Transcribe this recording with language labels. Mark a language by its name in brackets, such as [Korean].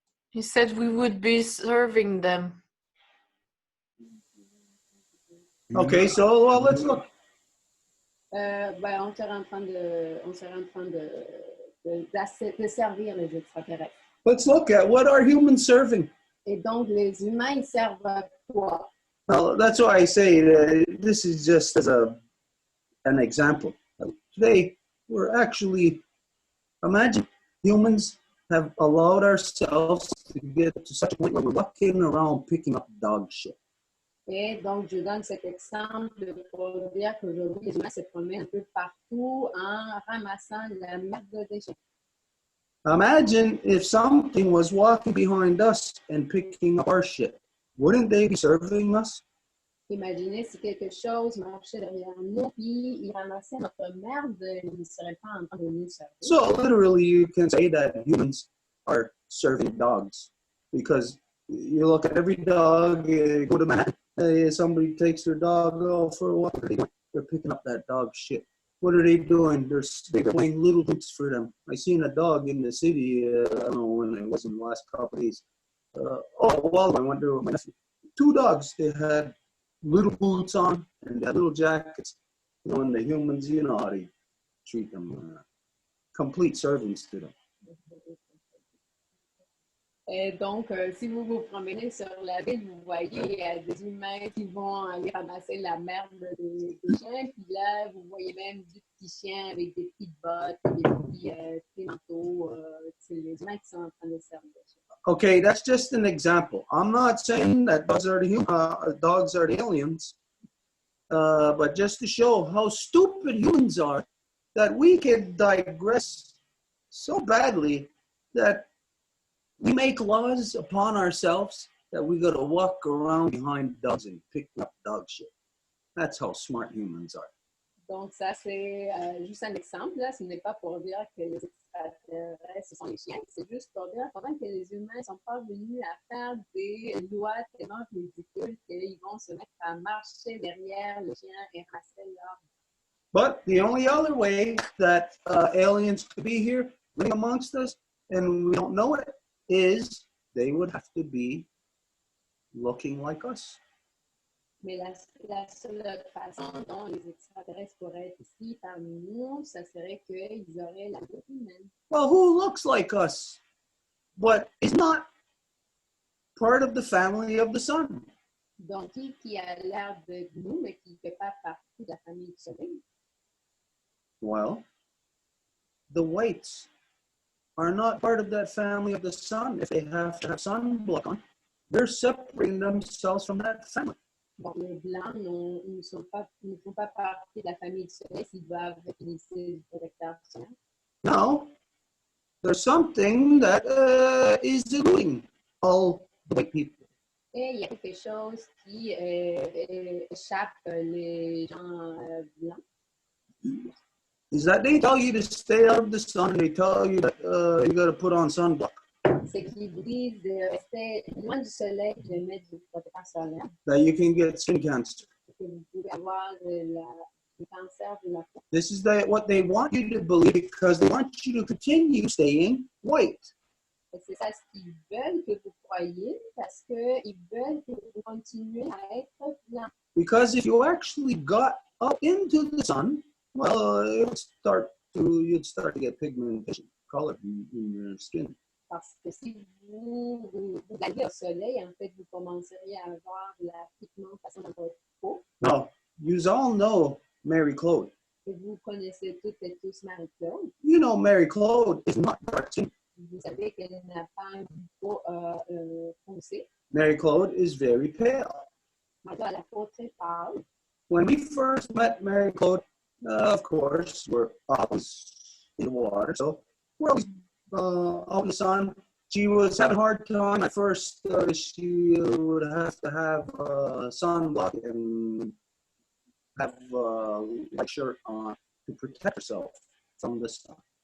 [English] He said we would be serving them. Okay, so let's look. [French] On serait en train de servir les extraterrestres. [English] Let's look at what are humans serving. [French] Et donc, les humains, ils servent à quoi? [English] Well, that's why I say this is just as an example. Today, we're actually, imagine humans have allowed ourselves to get to such a point where we're walking around picking up dog shit. [French] Et donc, je donne cet exemple pour dire qu'aujourd'hui, les humains se promènent un peu partout en ramassant la merde des chiens. [English] Imagine if something was walking behind us and picking up our shit. Wouldn't they be serving us? [French] Imaginez si quelque chose marchait derrière nous, puis il ramassait notre merde, il ne serait pas en train de nous servir. [English] So literally, you can say that humans are serving dogs, because you look at every dog, go to man, somebody takes their dog for a walk, they're picking up that dog shit. What are they doing? They're playing little boots for them. I seen a dog in the city, I don't know when it was in the last couple of days. I went there with my nephew. 2 dogs, they had little boots on and they had little jackets. You know, and the humans, you know how they treat them. Complete servants to them. [French] Et donc, si vous vous promenez sur la ville, vous voyez des humains qui vont aller ramasser la merde des chiens. Puis là, vous voyez même des petits chiens avec des petites bottes, des petits manteaux. C'est les humains qui sont en train de servir. [English] Okay, that's just an example. I'm not saying that dogs are the aliens, but just to show how stupid humans are, that we can digress so badly that we make laws upon ourselves that we got to walk around behind dogs and pick up dog shit. That's how smart humans are. [French] Donc, ça, c'est juste un exemple. Là. Ce n'est pas pour dire que les extraterrestres, ce sont les chiens. C'est juste pour dire quand même que les humains ne sont pas venus à faire des lois tellement ridicules qu'ils vont se mettre à marcher derrière les chiens et ramasser leur. [English] But the only other way that aliens could be here living amongst us, and we don't know it, is they would have to be looking like us. [French] Mais la seule façon dont les extraterrestres pourraient être ici parmi nous, ça serait qu'ils auraient la peau humaine. [English] Well, who looks like us, but is not part of the family of the sun? [French] Donc, qui a l'air de nous, mais qui ne fait pas partie de la famille du soleil? [English] Well, the whites are not part of that family of the sun. If they have to have sunblock on, they're separating themselves from that family. [French] Donc, les blancs ne font pas partie de la famille du soleil s'ils doivent utiliser du protecteur solaire. [English] No, there's something that is eluding all the white people. [French] Et il y a quelque chose qui échappe les gens blancs. [English] Is that they tell you to stay out of the sun, and they tell you that you got to put on sunblock. [French] C'est qu'ils vous disent de rester loin du soleil et de mettre du protecteur solaire. [English] That you can get skin cancer. [French] Que vous pouvez avoir le cancer de la peau. [English] This is what they want you to believe, because they want you to continue staying white. [French] Et c'est ça ce qu'ils veulent que vous croyiez, parce qu'ils veulent que vous continuiez à être blanc. [English] Because if you actually got up into the sun, well, you'd start to get pigmentation, color in your skin. [French] parce que si vous alliez au soleil, en fait, vous commenceriez à avoir de la pigmentation dans votre peau. [English] Now, you all know Mary Claude. [French] Et vous connaissez toutes et tous Marie-Claude. [English] You know Mary Claude is not dark skin. [French] Vous savez qu'elle n'a pas un peau foncé. [English] Mary Claude is very pale. [French] Elle a la peau très pâle. [English] When we first met Mary Claude, of course, we're always in the water, so we're always out in the sun. She was having a hard time at first. She would have to have sunblock and have a light shirt on to protect herself from the sun.